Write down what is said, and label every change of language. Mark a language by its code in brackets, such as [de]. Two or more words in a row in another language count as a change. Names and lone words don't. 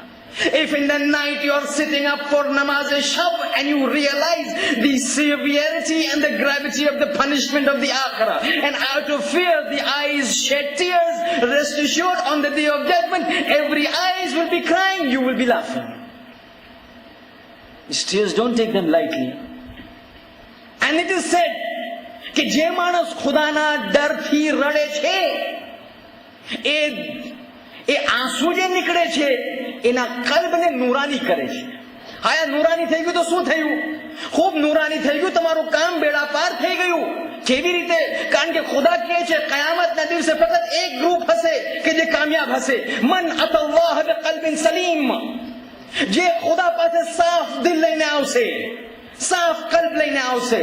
[en] If in the night you are sitting up for namaz-e-shab and you realize the severity and the gravity of the punishment of the akhirah, and out of fear the eyes shed tears, rest assured on the day of judgment every eyes will be crying, you will be laughing. These tears, don't take them lightly. And it is said [gu] કે જે માણસ ખુદાના ડર થી રડે છે એ આંસુ જે નીકળે છે એના કલ્બને નુરાની કરે છે. હા નુરાની થઈ ગયું તો શું થયું? ખૂબ નુરાની થઈ ગયું, તમારું કામ બેડા પાર થઈ ગયું. કેવી રીતે? કારણ કે ખુદા કહે છે કયામતના દિવસે ફક્ત એક ગ્રુપ હશે કે જે કામયાબ હશે. [ar] من أتى الله بقلب سليم, [gu] જે ખુદા પાસે સાફ દિલ લઈને આવશે, સાફ કલ્બ લઈને આવશે.